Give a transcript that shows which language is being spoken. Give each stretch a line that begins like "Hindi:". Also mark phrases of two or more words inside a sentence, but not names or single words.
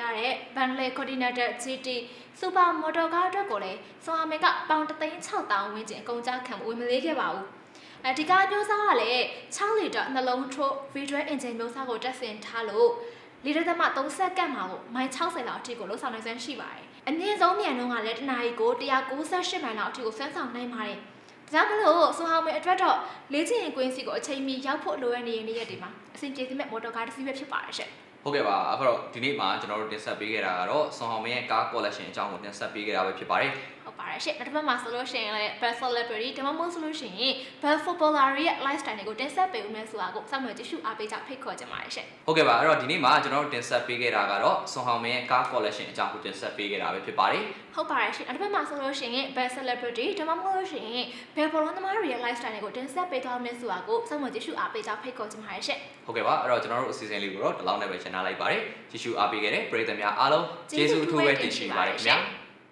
Burmese: တဲ့ Bentley Continental GT Super Motor ကားအတွက်ကိုလည်းဆွန်အောင်မင်းကပေါင်3,600,000ဝန်းကျင်အကုန်ကျခံဝင်မလေးခဲ့ပါဘူးဒီကားမျိုးစားကလည်း6လီတာနှလုံးထိုး
English: V12 engine
Burmese: မျိုးစားကိုတက်ဆင်ထားလို့လီတာသမ3စက္ကန့်မှာကိုမိုင်60လောက်အထိကိုလှုပ်ဆောင်နိုင်စွမ်းရှိပါတယ်အမြင့်ဆုံးမြန်နှုန်းကလည်းတနာရီကို198မိုင်လောက်အထိကိုဆွမ်းဆောင်နိုင်ပါတယ်ဒါကြောင့်မလို့ဆွန်အောင်မင်းအတွက်တော့လေ့ကျင့်ကွင်းစီကိုအချိန်မီရောက်ဖို့လိုအပ်နေတဲ့နေ့ရက်တွေမှာအဆင်ပြေစေမဲ့မော်တော်ကားတစ်စီးပဲဖြစ်ပါတယ်ရှင့် ဟုတ်ကဲ့ပါအခုတော့ဒီနေ့မှာကျွန်တော်တို့တင်ဆက်ပေးခဲ့တာကတော့ဆွန်အောင်မင်းရဲ့ကား collection အကြောင်းကိုတင်ဆက်ပေးခဲ့တာပဲဖြစ်ပါတယ် ဟုတ်ပါတယ်ရှင့်နောက်တစ်ပတ်မှာဆိုလို့ရှိရင်လည်း
English: best celebrity
Burmese: ဒါမှမဟုတ်ဆိုလို့ရှိရင်
English: best footballer
Burmese: ရဲ့ lifestyle တွေကိုတင်ဆက်ပေးဦးမယ်ဆိုတာကိုစောင့်မျှော်ကြည့်ရှုအားပေးကြဖိတ်ခေါ်ကြပါတယ်ရှင့် ဟုတ်ကဲ့ပါအဲ့တော့ဒီနေ့မှာကျွန်တော်တို့တင်ဆက်ပေးခဲ့တာကတော့ဆွန်အောင်မင်းရဲ့ကား collection အကြောင်းကိုတင်ဆက်ပေးခဲ့တာပဲဖြစ်ပါတယ် ဟုတ်ပါတယ်ရှင့်နောက်တစ်ပတ်မှာဆိုလို့ရှိရင်
English: best celebrity
Burmese: ဒါမှမဟုတ်လို့ရှိရင်
English: best footballer
Burmese: သမားတွေရဲ့ lifestyle တွေကိုတင်ဆက်ပေးသွားမယ်ဆိုတာကိုစောင့်မျှော်ကြည့်ရှုအားပေးကြဖိတ်ခေါ်ကြပါတယ်ရှင့် ဟုတ်ကဲ့ပါအဲ့တော့ကျွန်တော်တို့အစီအစဉ်လေးကိုတော့ဒီလောက်နဲ့ပဲရှင်းထားလိုက်ပါတယ်ကြည့်ရှုအားပေးခဲ့တဲ့ပရိသတ်များအားလုံးကျေးဇူးအထူးပဲတင်ရှိပါတယ်ခင်ဗျာ